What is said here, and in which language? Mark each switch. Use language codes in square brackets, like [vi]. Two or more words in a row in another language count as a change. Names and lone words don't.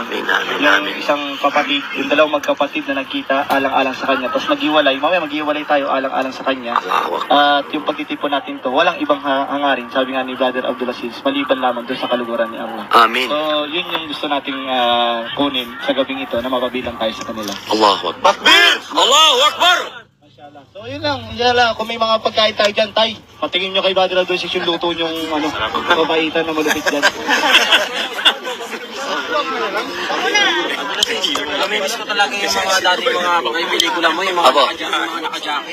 [tl] Yung isang kapatid, yung dalawang magkapatid na nagkita alang-alang sa kanya, tapos maghiwalay, mamaya maghiwalay tayo alang-alang sa kanya. At yung pagtitipon natin to, walang ibang hangarin, sabi nga ni Brother Abdulaziz, maliban lamang doon sa kaluguran ni Allah. Amin. So, yun yung gusto nating kunin sa gabing ito na mapabilang tayo sa kanila. [ar] Allahu Akbar. Takbir! Allahu Akbar! [tl] So, yun lang. Kung may mga pagkain tayo dyan, tay, patingin nyo kay Brother Abdulaziz yung luto nyong, mabaitan na malupit dyan. Namimiss ko talaga yung mga dating mga pelikula mo, yung mga naka-jacket.